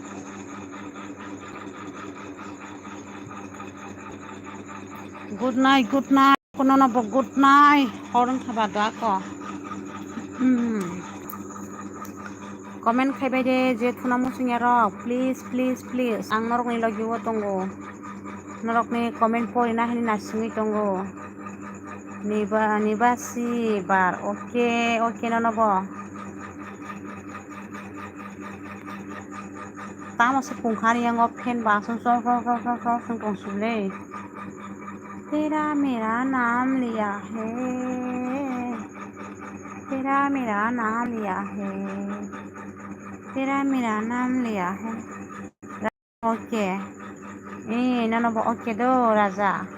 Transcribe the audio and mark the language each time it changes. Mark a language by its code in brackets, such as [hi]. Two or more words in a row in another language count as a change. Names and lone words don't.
[en] good night [brx] कोनो नबो [en] good night [brx] हरं थाबा दा को कमेन्ट खाइबाय दे जे थुना मुसुंया रक प्लिज आं नरकनि लगिव दंगो नरकनि कमेन्ट परिना हनि नासिङै दंगो निबासि बार ओके ननबो तामसे पुंखानि आंगो फेन बासं सं दंसुलै [hi] तेरा मेरा नाम लिया है तेरा मेरा नाम लिया है तेरा मेरा नाम लिया है [brx] ओके ननबो [hi] ओके दो राजा